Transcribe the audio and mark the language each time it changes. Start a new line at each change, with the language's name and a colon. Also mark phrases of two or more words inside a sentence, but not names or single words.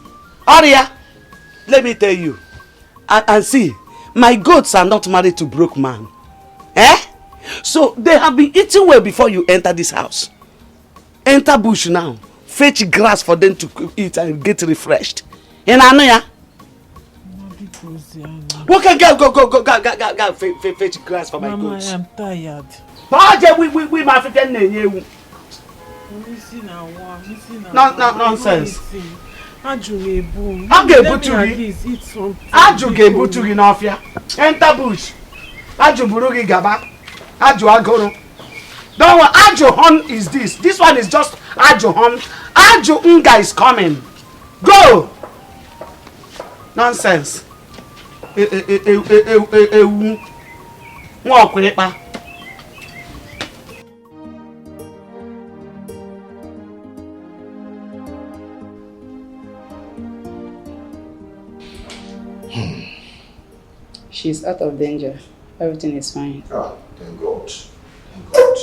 English: Aria, let me tell you. And see, my goats are not married to broke man. Eh? So they have been eating well before you enter this house. Enter bush now. Fetch grass for them to eat and get refreshed. And I know ya. Okay, go, fetch grass for my goats. Mama, I am tired. We must nonsense.
Igbo: Aju ga-ebutu gị n'ọfịa.
English: Enter bush.
Igbo: Aju buru gị gaba. Aju agụrụ.
English: Don't worry, Aju horn is this. This one is just Aju horn. Aju nga is coming. Go. Nonsense.
Igbo: Ewu. Nwa ọkwa.
English: She's out of danger. Everything is fine. Ah, thank God. Thank God.